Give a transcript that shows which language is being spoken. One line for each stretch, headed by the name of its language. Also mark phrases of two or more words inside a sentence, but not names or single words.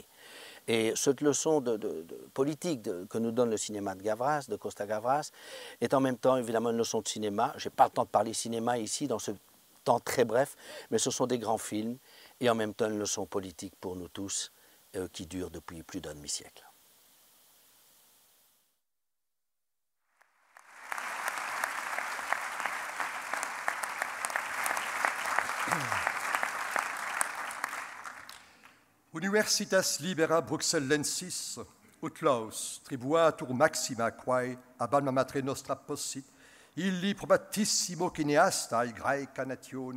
French: Et cette leçon de politique que nous donne le cinéma de Gavras, de Costa Gavras, est en même temps évidemment une leçon de cinéma. Je n'ai pas le temps de parler cinéma ici dans ce temps très bref, mais ce sont des grands films et en même temps une leçon politique pour nous tous qui dure depuis plus d'un demi-siècle.
Latin: Universitas libera Bruxellensis, ut laus, tribuatur maxima quae ab alma matre nostra possit, illi probatissimo cineastae Graeca natione